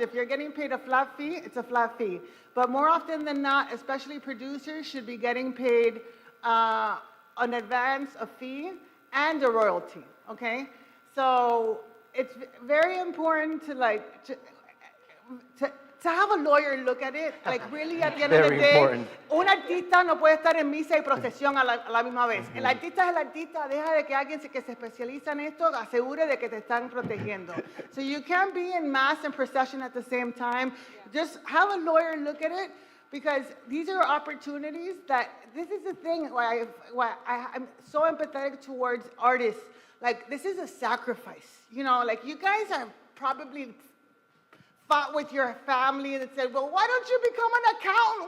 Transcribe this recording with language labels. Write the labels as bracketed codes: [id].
[en] If you're getting paid a flat fee, it's a flat fee. But more often than not, especially producers should be getting paid an advance, a fee, and a royalty, okay? So it's very important to like, to have a lawyer look at it, like really at the end of the Very day, important. [es] un artista no puede estar en misa y procesión a la misma vez. El artista es el artista, deja de que alguien que se especializa en esto asegure de que te están protegiendo. [en] So you can't be in mass and procession at the same time. Just have a lawyer look at it, because these are opportunities that, this is the thing why I'm so empathetic towards artists. Like, this is a sacrifice. You know, like you guys have probably fought with your family and said, well, why don't you become an accountant?